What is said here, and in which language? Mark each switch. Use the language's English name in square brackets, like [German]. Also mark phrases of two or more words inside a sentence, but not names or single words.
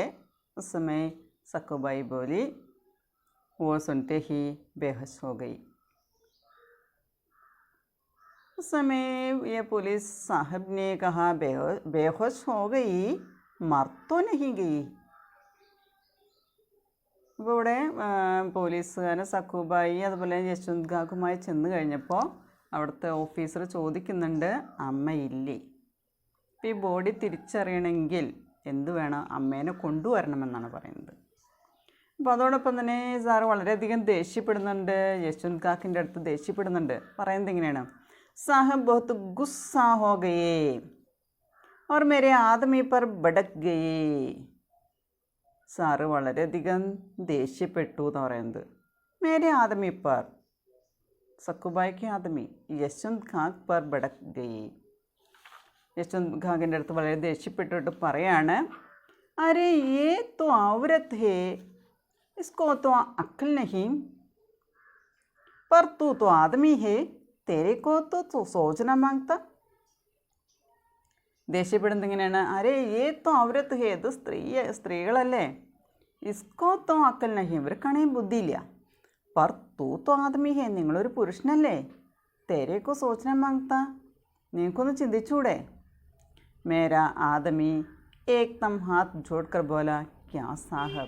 [Hindi] उस समय सखुबाई बोली, वो सुनते ही बेहोश हो गई। उस समय ये पुलिस साहब ने कहा, बेहोश हो गई, मर तो नहीं गई। [Malayalam] ഇവിടെ പോലീസുകാരൻ സഖുബായി അതുപോലെ യശ്വന്ത് ഖാക്കുമായി ചെന്ന് കഴിഞ്ഞപ്പോൾ അവിടുത്തെ ഓഫീസർ ചോദിക്കുന്നുണ്ട്, അമ്മയില്ലേ? ഇപ്പോൾ ഈ ബോഡി തിരിച്ചറിയണമെങ്കിൽ എന്ത് വേണം? അമ്മേനെ കൊണ്ടുവരണമെന്നാണ് പറയുന്നത്. അപ്പോൾ അതോടൊപ്പം തന്നെ സാറ് വളരെയധികം ദേഷ്യപ്പെടുന്നുണ്ട്, യശ്വന്ത് ഖാക്കിൻ്റെ അടുത്ത് ദേഷ്യപ്പെടുന്നുണ്ട്. പറയുന്നത് എങ്ങനെയാണ്? [Hindi] साहब बहुत गुस्सा हो गए और मेरे आदमी पर भड़क गए. [Malayalam] സാറ് വളരെയധികം ദേഷ്യപ്പെട്ടു എന്ന് പറയുന്നത്. [Hindi] मेरे आदमी पर, सखुबाई आदमी यशवंत खाक पर भड़क गई. [Malayalam] യശ്വന്ത് ഖാക്കിൻ്റെ അടുത്ത് വളരെ ദേഷ്യപ്പെട്ടിട്ട് പറയാണ്, [Hindi] अरे ये तो औरत है, इसको तो अक्कल नहीं, पर तू तो आदमी है, तेरे को तो सोचना मांगता. [Malayalam] ദേഷ്യപ്പെടുന്നത് ഇങ്ങനെയാണ്, [Hindi] अरे ये तो औरत है, [Malayalam] ഇത് സ്ത്രീകളല്ലേ, [Hindi] इसको तो अक्कल नहीं, [Malayalam] ഇവർക്കാണെങ്കിൽ ബുദ്ധിയില്ല, [Hindi] पर तू तो आदमी है, [Malayalam] നിങ്ങളൊരു പുരുഷനല്ലേ, [Hindi] तेरे को सोचना मांगता, [Malayalam] നിങ്ങൾക്കൊന്ന് ചിന്തിച്ചൂടെ. [Hindi] मेरा आदमी एकदम हाथ जोड़कर बोला, क्या साहब.